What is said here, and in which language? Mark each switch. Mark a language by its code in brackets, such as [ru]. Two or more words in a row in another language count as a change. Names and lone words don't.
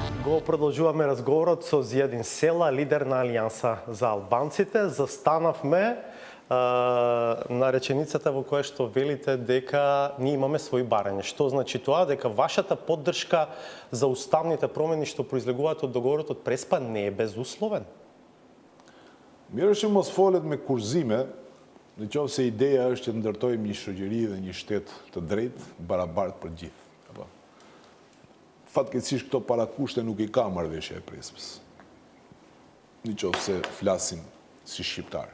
[mk] Го продолжуваме разговорот со Зијадин Села, лидер на Алијанса за албанците. Застанавме на реченицата во која што велите дека ние имаме свои барања. Што значи тоа? Дека вашата поддршка за уставните промени што произлегуваат од договорот од Преспа не е безусловен? [sq] Mirë që mos folet me kurzime, në qoftë se ideja është që të ndërtojmë një shoqëri dhe një shtet të drejtë, barabartë për gjithë. Apo. Fatkeqësisht këto parakushte nuk I ka marrëveshja e Prespës. Në qoftë se flasim si shqiptarë.